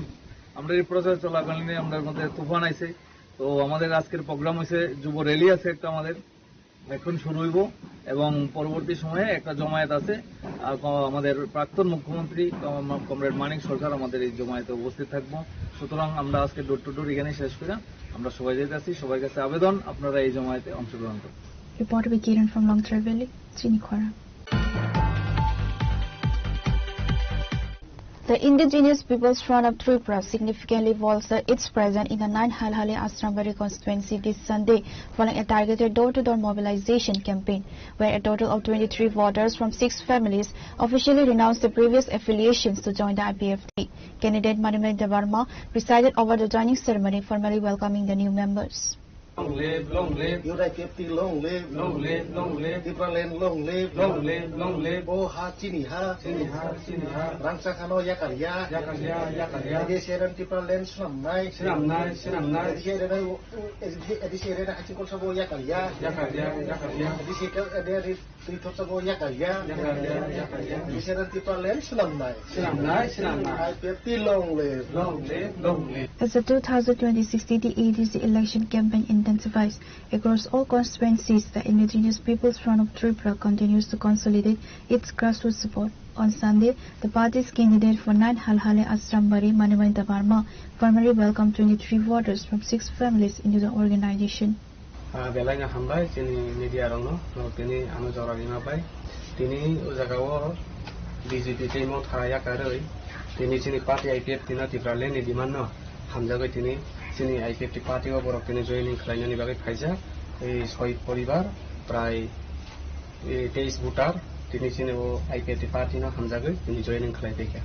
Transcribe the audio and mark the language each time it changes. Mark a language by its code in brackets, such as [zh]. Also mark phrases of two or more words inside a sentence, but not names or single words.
[bn] আমরা এই প্রচার চলাকালীন আমাদের মধ্যে তুফান আইছে, তো আমাদের আজকের প্রোগ্রাম হয়েছে যুব র্যালি আছে একটা, আমাদের এখন শুরু হইব, এবং পরবর্তী সময়ে একটা জমায়েত আছে। আমাদের প্রাক্তন মুখ্যমন্ত্রী কমরেড মানিক সরকার আমাদের এই জমায়েতে উপস্থিত থাকবো। সুতরাং আমরা আজকে [en] door to door [bn] এখানে শেষ করে আমরা সবাই যেতে আছি। সবার কাছে আবেদন, আপনারা এই জমায়েতে অংশগ্রহণ করুন। [en] Report by Kiran from Longtra Valley, Chinikhora. The Indigenous Peoples Front of Tripura significantly bolstered its presence in the 9 Halhali Ashrambari constituency this Sunday following a targeted door-to-door mobilization campaign, where a total of 23 voters from 6 families officially renounced their previous affiliations to join the IPFT. Candidate Manimal Devarma presided over the joining ceremony, formally welcoming the new members. Long live, long live. UIPFT, long live, long live, long live. Tipraland, long live, long live, long live. [trp] Oh ha, chini ha, chini ha, chini ha. Rangsa kano yakarya, yakarya, yakarya. Edisiran Tipraland, senam nai, senam nai, senam nai. Edisiran acikol sabo yakarya, yakarya, yakarya. Edisiran dari Tritot sabo yakarya, yakarya, yakarya. Edisiran Tipraland, senam nai, senam nai, senam nai. [en] IPFT, long live, long live, long live. As the 2026 ADC election campaign intensifies across all constituencies, the Indigenous Peoples Front of Tripura continues to consolidate its grassroots support. On Sunday, the party's candidate for 9 Halhali Ashrambari, Manimal Devarma, formally welcomed 23 voters from 6 families into the organization. [trp] Belanya hambai chini media rongno no tini anu jorani mapai tini ujagawo BJP timo thaya karoi tini chini party IPF tina Tipraland ni dimanno hamjagoi tini chini IPF party o borok tini joining khlainani bagai phaija ei 6 poribar prai 23 voter tini chini o IPF party no hamjagoi tini joining khlai dekha